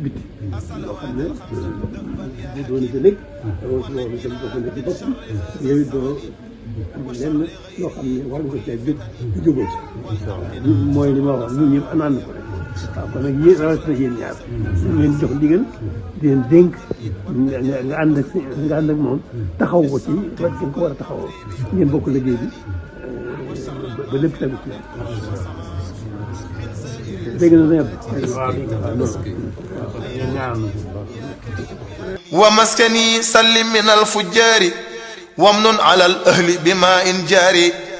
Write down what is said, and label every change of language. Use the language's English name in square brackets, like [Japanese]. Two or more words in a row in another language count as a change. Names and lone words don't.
[Wolof] bitti loo xam ne doon na ca nekk loolu si loolu itam bokk na ci bopp yow it doo am lenn loo xam ne war nga ko cee jóg di jógoo ci mooy li ma wax ñun ñëpp ànd ko rek waaw kon nag yéen rawatina yéen ñaar ñu leen jox ndigal di leen dénk nga ànd ak moom taxaw ko ci wet gi nga ko war a taxawoo ngeen bokk liggéey bi ba lépp tegu ci dégg na ne [Arabic] ومسكني سلم من الفجار وامن على الأهل بماء جاري.